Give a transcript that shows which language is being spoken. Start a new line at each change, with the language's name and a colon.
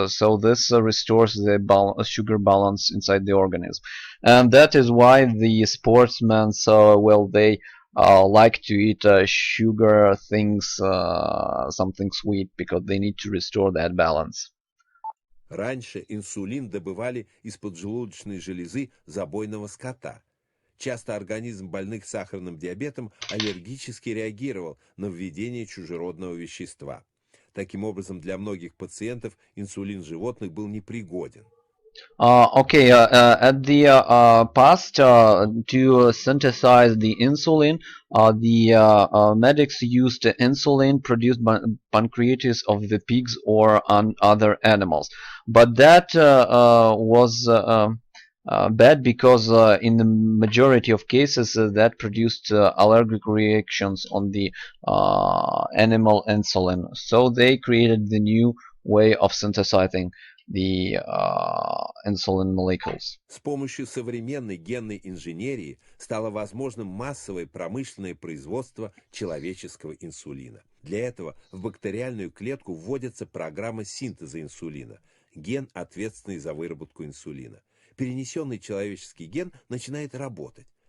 English: So this restores the sugar balance inside the organism, and that is why the sportsmen, so well, they like to eat sugar things, something sweet, because they need to restore that balance.
Russian: Раньше инсулин добывали из поджелудочной железы забойного скота. Часто организм больных сахарным диабетом аллергически реагировал на введение чужеродного вещества. Таким образом, для многих пациентов инсулин животных был непригоден.
English: Okay, at the past, to synthesize the insulin, the medics used insulin produced by pancreas of the pigs or on other animals. But that was bad because in the majority of cases that produced allergic reactions on the animal insulin. So they created the new way of synthesizing the insulin molecules.
Russian: С помощью современной генной инженерии стало возможным массовое промышленное производство человеческого инсулина. Для этого в бактериальную клетку вводится программа синтеза инсулина, ген, ответственный за выработку инсулина. Перенесенный человеческий ген начинает работать.